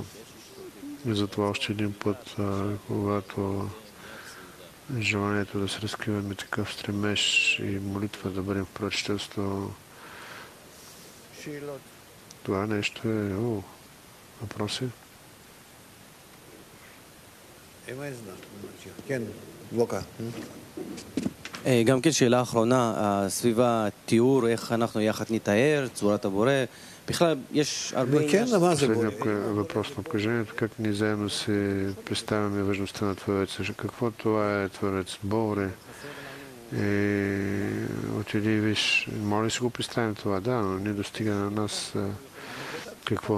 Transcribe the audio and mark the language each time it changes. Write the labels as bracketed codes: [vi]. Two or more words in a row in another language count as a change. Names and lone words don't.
[bg] И затова още един път, когато желанието да се разкриваме такъв стремеж и молитва да бъдем в пророчество, това нещо е... въпроси? [he] גם כן שאלה אחרונה, סביב התיאור, איך אנחנו יחד נתאר, צורת הבורא, בכלל יש הרבה... [bg] Въпрос на положението, как ние заедно се представяме важността на Твореца, какво това е Творец, Боре, отиди и виж, може ли си го представим това? Да, но не достига на нас какво?